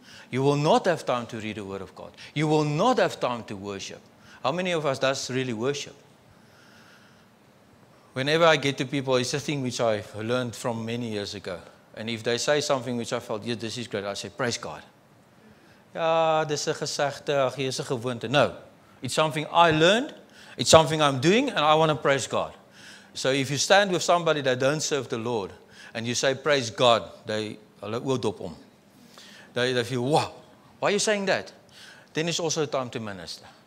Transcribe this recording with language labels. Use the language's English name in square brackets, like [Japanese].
[English] You will not have time to read the Word of God. You will not have time to worship. How many of us does really worship? Whenever I get to people, it's a thing which I've learned from many years ago. And if they say something which I felt, yeah, this is great, I say, praise God. [Afrikaans] Ja, dis 'n gesegde, ag, hier is 'n gewoonte. [English] No, it's something I learned, it's something I'm doing, and I want to praise God. So if you stand with somebody that don't serve the Lord, and you say, praise God, [Afrikaans] hulle oordop om. [English] They feel, wow, why are you saying that? Then it's also time to minister.